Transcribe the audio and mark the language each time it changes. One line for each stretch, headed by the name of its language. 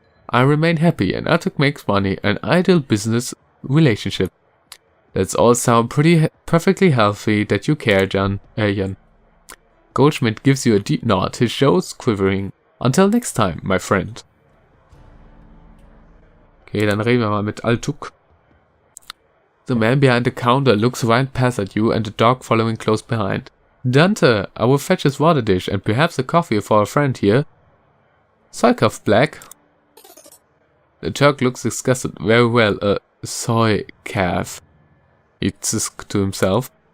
English: I remain happy and Altug makes money, an ideal business relationship. That's all sound perfectly healthy that you care, Jan. Goldschmidt gives you a deep nod, his jaws quivering. Until next time, my friend.
German: Okay, dann reden wir mal mit Altug.
English: The man behind the counter looks right past at you and the dog following close behind. Dante, I will fetch his water dish and perhaps a coffee for a friend here. Soikav black. The Turk looks disgusted. Very well, a Soikav, he says to himself.